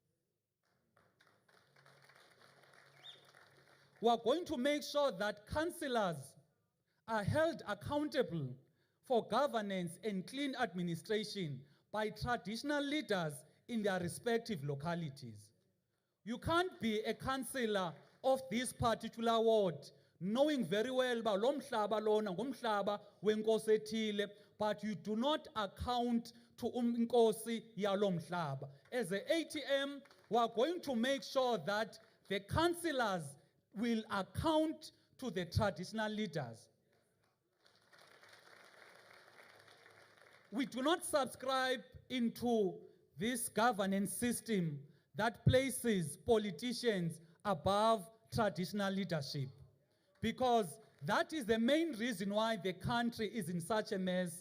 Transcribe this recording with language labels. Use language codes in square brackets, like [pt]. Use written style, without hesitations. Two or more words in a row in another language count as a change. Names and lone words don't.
[en] We are going to make sure that councillors are held accountable for governance and clean administration by traditional leaders in their respective localities. You can't be a councillor of this particular ward knowing very well about [xh] lo mhlaba lona ngumhlaba wenkosi ethile, [en] but you do not account to [xh] inkosi yalo mhlaba. [en] As the ATM, we are going to make sure that the councillors will account to the traditional leaders. We do not subscribe into this governance system that places politicians above traditional leadership, because that is the main reason why the country is in such a mess.